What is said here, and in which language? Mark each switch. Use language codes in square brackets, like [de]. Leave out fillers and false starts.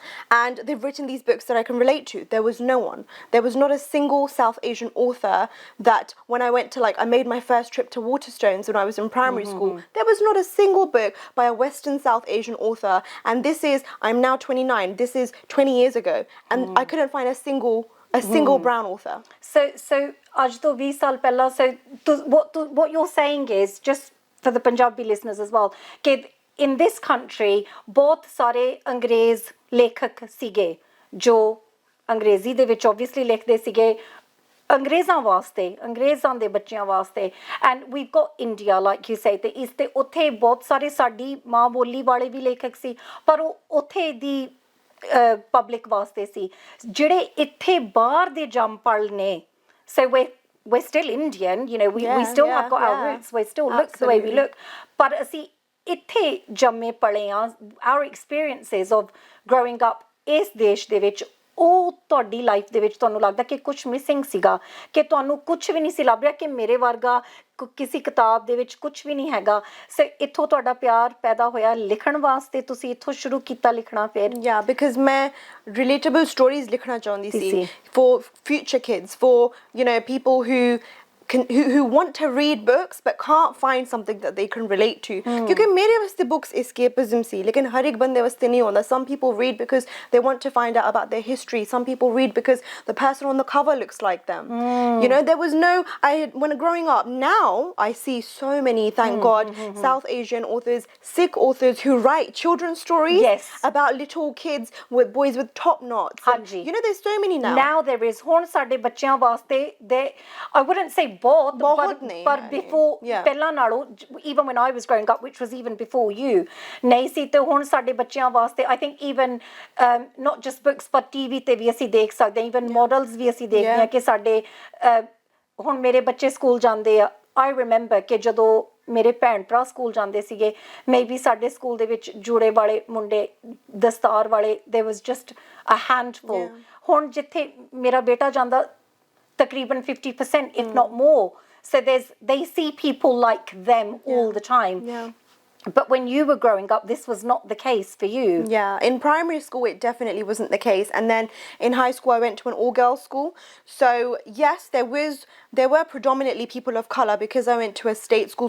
[en] and they've written these books that I can relate to. There was no one. There was not a single South Asian author that when I went to I made my first trip to Waterstones when I was in primary school, there was not a single book by a Western South Asian author. And I'm now 29, this is 20 years ago, and I couldn't find a single brown author. [pa] So ਅੱਜ ਤੋਂ 20 ਸਾਲ ਪਹਿਲਾਂ, [en] what you're saying is, just for the Punjabi listeners as well, [pa] ਕਿ [en] in this country [pa] ਬਹੁਤ ਸਾਰੇ ਅੰਗਰੇਜ਼ ਲੇਖਕ ਸੀਗੇ ਜੋ ਅੰਗਰੇਜ਼ੀ ਦੇ ਵਿੱਚ obviously ਲਿਖਦੇ ਸੀਗੇ ਅੰਗਰੇਜ਼ਾਂ ਵਾਸਤੇ, ਅੰਗਰੇਜ਼ਾਂ ਦੇ ਬੱਚਿਆਂ ਵਾਸਤੇ, [en] and we've got India like you say, [pa] ਤੇ ਇਸ ਤੇ ਉੱਥੇ ਬਹੁਤ ਸਾਰੇ ਸਾਡੀ ਮਾਂ ਬੋਲੀ ਵਾਲੇ ਵੀ ਲੇਖਕ ਸੀ, ਪਰ ਉਹ ਉੱਥੇ ਦੀ ਪਬਲਿਕ ਵਾਸਤੇ ਸੀ। ਜਿਹੜੇ ਇੱਥੇ ਬਾਹਰ ਦੇ ਜੰਮਪਲ ਨੇ, [en] so we're still Indian, you know, we still have got our roots, we still look the way we look, [pa] ਪਰ ਅਸੀਂ ਇੱਥੇ ਜੰਮੇ ਪਲੇ ਆ। [en] our experiences of growing up [pa] ਇਸ ਦੇਸ਼ ਦੇ ਵਿੱਚ, ਉਹ ਤੁਹਾਡੀ ਲਾਈਫ ਦੇ ਵਿੱਚ ਤੁਹਾਨੂੰ ਲੱਗਦਾ ਕਿ ਕੁਝ ਮਿਸਿੰਗ ਸੀਗਾ, ਕਿ ਤੁਹਾਨੂੰ ਕੁਝ ਵੀ ਨਹੀਂ ਸੀ ਲੱਭ ਰਿਹਾ, ਕਿ ਮੇਰੇ ਵਰਗਾ ਕਿਸੇ ਕਿਤਾਬ ਦੇ ਵਿੱਚ ਕੁਝ ਵੀ ਨਹੀਂ ਹੈਗਾ। ਸੋ ਇੱਥੋਂ ਤੁਹਾਡਾ ਪਿਆਰ ਪੈਦਾ ਹੋਇਆ ਲਿਖਣ ਵਾਸਤੇ, ਤੁਸੀਂ ਇੱਥੋਂ ਸ਼ੁਰੂ ਕੀਤਾ ਲਿਖਣਾ ਫਿਰ? [en] Because [pa] ਮੈਂ [en] relatable stories [pa] ਲਿਖਣਾ ਚਾਹੁੰਦੀ ਸੀ [en] for future kids, for people who want to read books but can't find something that they can relate to. [pa] क्योंकि मेरे वास्ते [en] books escapism [pa] सी, लेकिन हर एक बंदे वास्ते नहीं होता. [en] Some people read because they want to find out about their history. Some people read because the person on the cover looks like them. There was when growing up, now I see so many, thank God, South Asian authors, Sikh authors who write children's stories about little kids with boys with top knots. There's so many now. Now there is. [pa] ਹੁਣ ਸਾਡੇ ਬੱਚਿਆਂ ਵਾਸਤੇ, [en] I wouldn't say [pa] ਬਹੁਤ ਪਰ [en] before [pa] ਪਹਿਲਾਂ ਨਾਲੋਂ, [en] even when I was growing up, which was even before you, [pa] ਨਹੀਂ ਸੀ। ਤੇ ਹੁਣ ਸਾਡੇ ਬੱਚਿਆਂ ਵਾਸਤੇ [en] I think even not just books but TV [pa] ਤੇ ਵੀ ਅਸੀਂ ਦੇਖ ਸਕਦੇ ਹਾਂ, [en] even models [pa] ਵੀ ਅਸੀਂ ਦੇਖਦੇ ਹਾਂ ਕਿ ਸਾਡੇ ਹੁਣ ਮੇਰੇ ਬੱਚੇ ਸਕੂਲ ਜਾਂਦੇ ਆ। [en] I remember [pa] ਕਿ ਜਦੋਂ ਮੇਰੇ ਭੈਣ ਭਰਾ ਸਕੂਲ ਜਾਂਦੇ ਸੀਗੇ, ਮੇਬੀ ਸਾਡੇ ਸਕੂਲ ਦੇ ਵਿੱਚ ਜੂੜੇ ਵਾਲੇ ਮੁੰਡੇ, ਦਸਤਾਰ ਵਾਲੇ, [en] there was just a handful. [pa] ਹੁਣ ਜਿੱਥੇ ਮੇਰਾ ਬੇਟਾ ਜਾਂਦਾ, ਤਕਰੀਬਨ 50% [en] if not more. So they see people like them all the time. But when you were growing up, this was not the case for you. In primary school it definitely wasn't the case, and then in high school I went to an all-girls school. So yes, there were predominantly people of color because I went to a state school.